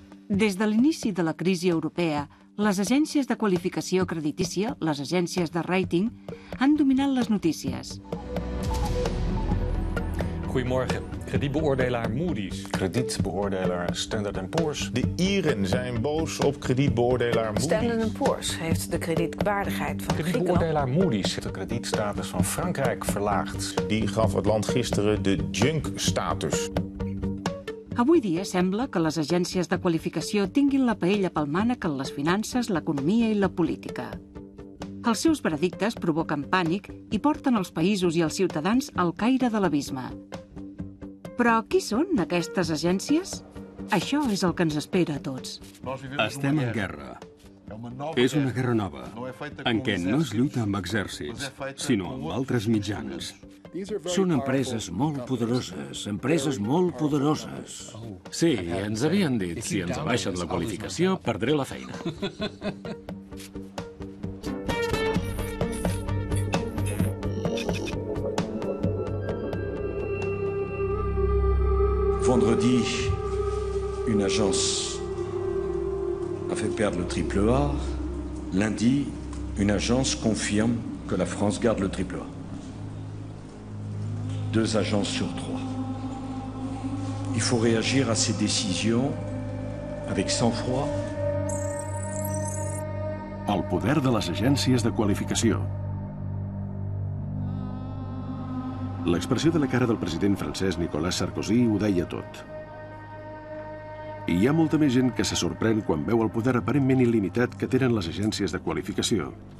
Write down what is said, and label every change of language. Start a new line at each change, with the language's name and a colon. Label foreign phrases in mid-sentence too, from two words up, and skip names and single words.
Catalan: Des de l'inici de la crisi europea, les agències de qualificació creditícia, les agències de rating, han dominat les notícies.
Dutch: Goedemorgen. Kredietbeoordelaar Moody's. Kredietbeoordelaar Standard & Poor's. De Ieren zijn boos op kredietbeoordelaar Moody's. Standard & Poor's heeft de kredietwaardigheid van Griekenland. Kredietbeoordelaar Moody's. De kredietstatus van Frankrijk verlaagd. Die gaf het land gisteren de junk-status.
Catalan: Avui dia sembla que les agències de qualificació tinguin la paella pel mànec en les finances, l'economia i la política. Els seus veredictes provoquen pànic i porten els països i els ciutadans al caire de l'abisme. Però qui són aquestes agències? Això és el que ens espera a tots. Estem en guerra. És una guerra nova, en què no es lluita amb exèrcits, sinó amb altres mitjans. Són empreses molt poderoses, empreses molt poderoses. Sí, ens havien dit, si ens abaixen la qualificació, perdré la feina.
French: Vendredi, une agence a fait perdre le triple A. Lundi, une agence confirme que la France garde le triple A. 2 agences sur 3. Il faut réagir à ces décisions avec sang-froid.
Catalan: El poder de les agències de qualificació. L'expressió de la cara del president francès Nicolas Sarkozy ho deia tot. I hi ha molta més gent que se sorprèn quan veu el poder aparentment il·limitat que tenen les agències de qualificació.